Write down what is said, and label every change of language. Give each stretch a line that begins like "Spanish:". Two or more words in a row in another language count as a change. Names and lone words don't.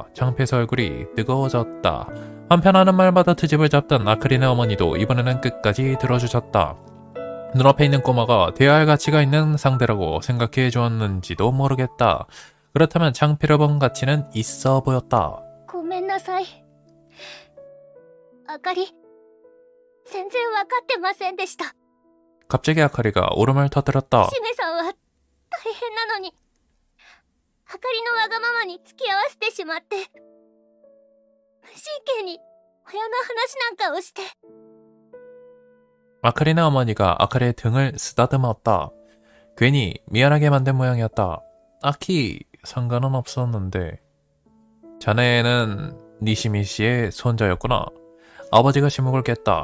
Korean: 창피해서 얼굴이 뜨거워졌다. 한편 하는 말마다 트집을 잡던 아크린의 어머니도 이번에는 끝까지 들어주셨다. 눈앞에 있는 꼬마가 대화할 가치가 있는 상대라고 생각해 주었는지도 모르겠다. 그렇다면 창피를 본 가치는 있어 보였다.
Japanese: ごめんなさい。あかり、全然わかってませんでした。
Korean: 갑자기 아카리가 울음을 터뜨렸다.
Japanese: しめさんは大変なのに、あかりのわがままに付き合わせてしまって、無神経に親の話なんかをして。
Korean: 아카리네 어머니가 아카리의 등을 쓰다듬었다. 괜히 미안하게 만든 모양이었다. 딱히 상관은 없었는데. 자네는 니시미 씨의 손자였구나. 아버지가 침묵을 깼다.